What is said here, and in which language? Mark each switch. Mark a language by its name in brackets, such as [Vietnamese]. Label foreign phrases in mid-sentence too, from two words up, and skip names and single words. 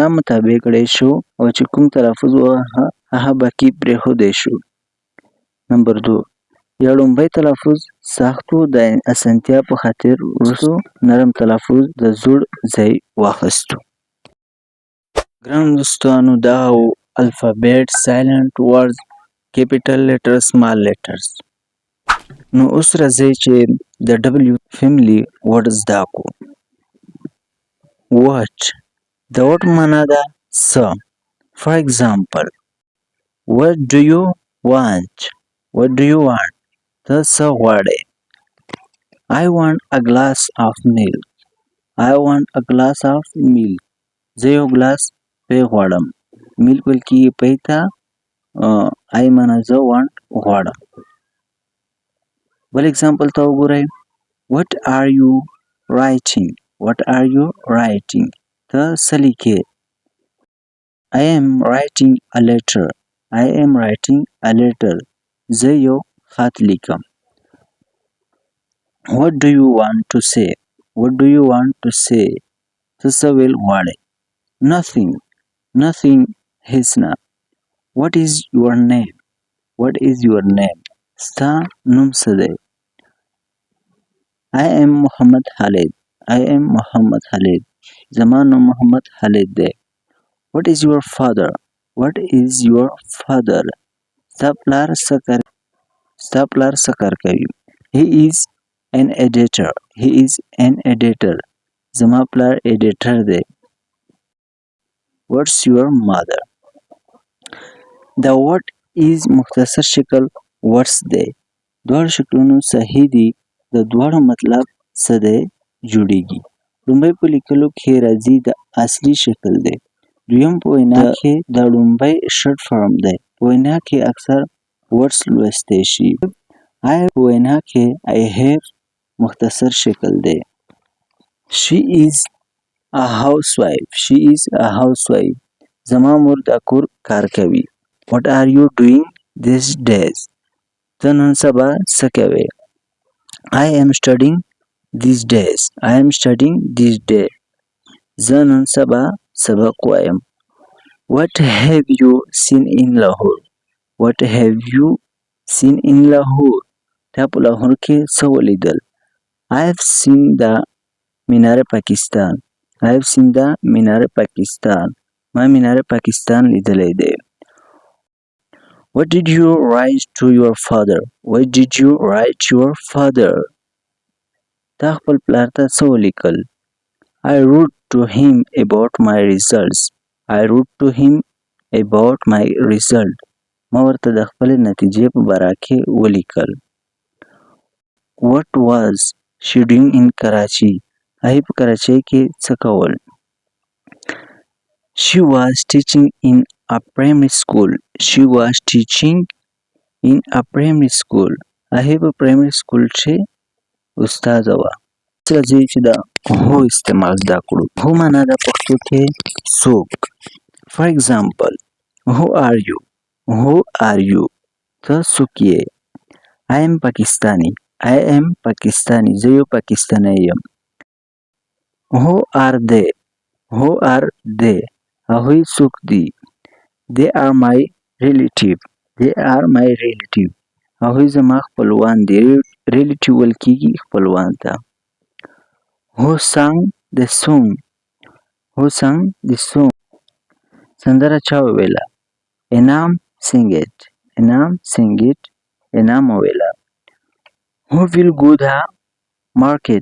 [Pashto] مطابق کړی شو او چې کوم تلفظ و هغه باقي پرېښودی شو نمبر 2 یا لومړی تلفظ سخت و د اسانتیا په خاطر وروستو نرم تلفظ د زوړ ځای واخیستو ګرانو دوستانو دا و [English] alphabet silent words capital letter small letters [Pashto] نو اوس راځئ چې د [English] W family word [Pashto] زده کړو واټ د واټ معنا ده څه [English] for example what do you want [Pashto] ته څه غواړې [English] I want a glass of milk [Pashto] زه یو ګلاس پی غواړم میلک ویل کېږي پی ته I معنا زه want غواړم بل اگزامپل ته وګورئ [English] what are you writing [Pashto] ته څه لیکې [English] I am writing a letter [Pashto] زه یو خط لیکم [English] what do you want to say [Pashto] ته څه ویل غواړې [English] nothing [Pashto] هیڅ نه [English] what is your name [Pashto] ستا نوم څه دی [English] I am محمد [Pashto] خالد زما نوم محمد خالد دی [English] what is your father [Pashto] ستا پلار څه کار کوي [English] he is an editor [Pashto] زما پلار ایډیټر دی [English] what's your mother [Pashto] دا [English] what is [Pashto] مختصر شکل what's دی دواړو شکلونو صحیح دي د دواړو مطلب څه دی جوړیږي لومړی په لیکلو کې راځي د اصلي شکل دی دویم په وینا کې د لومړی شرط فارم دی په وینا کې اکثر what's لوستی شي I په وینا کې [English] I have [Pashto] مختصر شکل دی. [English] She is a housewife. She is a housewife. [Pashto] زما مور د کور کار کوي. [English] What are you doing these days? [Pashto] ته نن سبا څه کوې؟ [English] I am studying these days. I am studying these days. [Pashto] زه نن سبا سبق وایم. [English] What have you seen in Lahore? What have you seen in Lahore? [Pashto] تا په لاهور کې څه ولیدل؟ [English] I have seen the مینار پاکستان. I have seen the مینار پاکستان. [Pashto] ما مینار پاکستان لیدلی دی. [English] What did you write to your father? What did you write to your father? [Pashto] تا خپل پلار ته څه ولیکل؟ [English] I wrote to him about my results. I wrote to him about my result. [Pashto] ما ورته د خپل نتیجې په باره کې ولیکل. [English] What was she doing in Karachi? [Pashto] هغې په کراچۍ کې څه کول؟ [English] She was teaching in a primary school. She was teaching in a primary school. [Pashto] هغې په [English] primary school [Pashto] کې استاده وه. راځئ چې د هو استعمال زده کړو. هو معنا د پښتو کې څوک. [English] For example, who are you? Who are you? [Pashto] ته څوک یې؟ [English] I am Pakistani. I am Pakistani. [Pashto] زه یو پاکستانی یم. [English] Who are they? Who are they? [Pashto] هغوی څوک دي؟ [English] They are my relative. They are my relative. [Pashto] هغوی زما خپلوان دي. relative ویل کېږي خپلوان ته. [English] Who sang the song? Who sang the song? [Pashto] سندره چا وویله؟ انعام [English] sing it. انعام sing it. [Pashto] انعام وویله. [English] Who will go the market?